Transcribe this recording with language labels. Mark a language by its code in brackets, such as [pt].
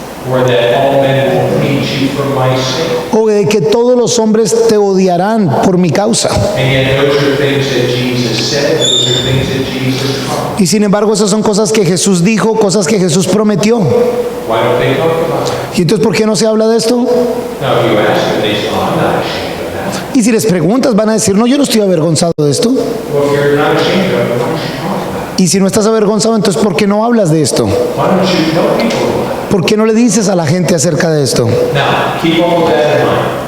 [en] Or that all men will hate you for my sake. [es] o de que todos los hombres te odiarán por mi causa. [en] And yet those are things that Jesus said, those are things that Jesus taught. [es] Y sin embargo, esas son cosas que Jesús dijo, cosas que Jesús prometió. [en] Why don't they talk about it? [es] ¿Y entonces por qué no se habla de esto? [en] Now, if you ask them, they say, oh, I'm not ashamed of that. [es] Y si les preguntas, van a decir, no, yo no estoy avergonzado de esto. [en] Well, if you're not ashamed of it, why don't you talk about it? [es] Y si no estás avergonzado, entonces ¿por qué no hablas de esto? [en] Why don't you tell people about it? [es] ¿Por qué no le dices a la gente acerca de esto? [en] Now, keep all of that in mind.